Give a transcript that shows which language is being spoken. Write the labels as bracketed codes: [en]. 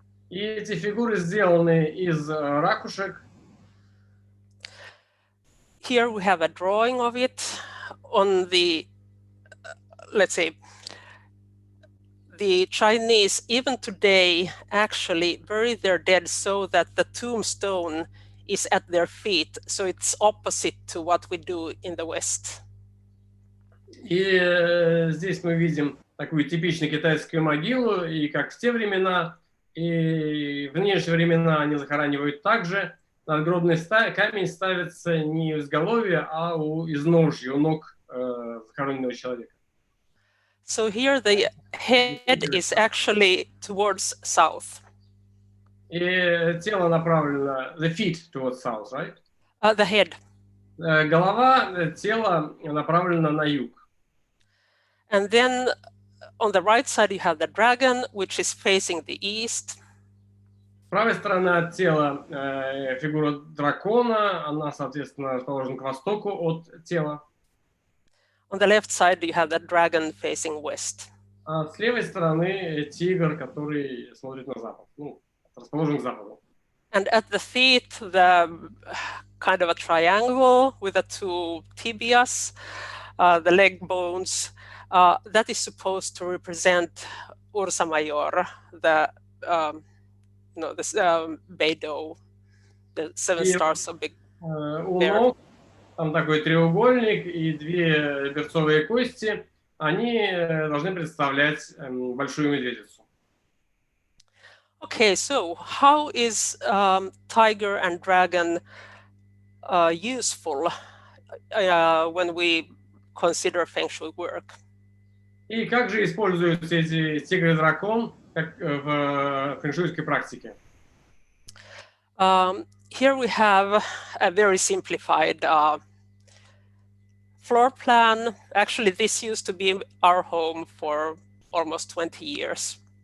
[ru] И эти фигуры сделаны из ракушек. [en] Here we have a drawing of it on the, let's say, the Chinese, even today, actually bury their dead so that the tombstone is at their feet. So it's opposite to what we do in the West. [ru] И здесь мы видим такую типичную китайскую могилу, и как в те времена, и в нынешние времена они захоранивают также. Надгробный камень ставится не у изголовья, а у изножья, у ног захороненного человека. [en] So here the head is actually towards south. [ru] И тело направлено, [en] the feet towards south, right? The head. [ru] Голова, тело направлено на юг. [en] And then on the right side you have the dragon, which is facing the east. [ru] С правой стороны от тела фигура дракона, она, соответственно, расположена к востоку от тела. [en] On the left side you have the dragon facing west. [ru] А с левой стороны тигр, который смотрит на запад, ну, расположен к западу. [en] And at the feet, the kind of a triangle with the two tibias, the leg bones, that is supposed to represent Ursa Major, the Beidou, the seven stars of Big Bear. [ru] Там такой треугольник и две берцовые кости, они должны представлять большую медведицу. [en] Okay, so how is tiger and dragon useful when we consider Feng-шуй work? [ru] И как же используются эти тигр и дракон как в фэншуйской практике? [en] Here we have a very simplified floor plan. Actually, this used to be our home for almost 20 years.